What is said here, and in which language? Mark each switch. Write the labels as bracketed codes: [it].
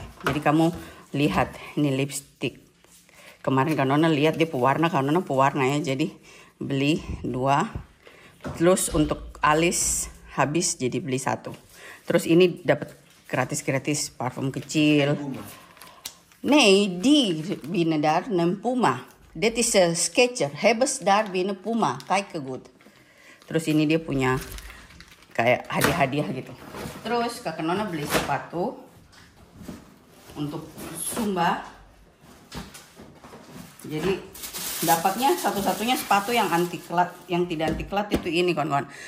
[id] Jadi kamu lihat ini lipstick. Kemarin Kak Nona lihat dia pewarna, Kak Nona pewarna ya. Jadi beli 2. Terus untuk alis habis jadi beli 1. Terus ini dapat gratis parfum kecil. [nl] Nee, die binnen daar een Puma. Dit is een Skechers. Hebben ze daar binnen Puma. Kijk goed. [id] Terus ini dia punya kayak hadiah-hadiah gitu. Terus Kak Nona beli sepatu untuk Sumba. Jadi dapatnya satu-satunya sepatu yang anti klat, yang tidak anti klat itu ini kawan-kawan.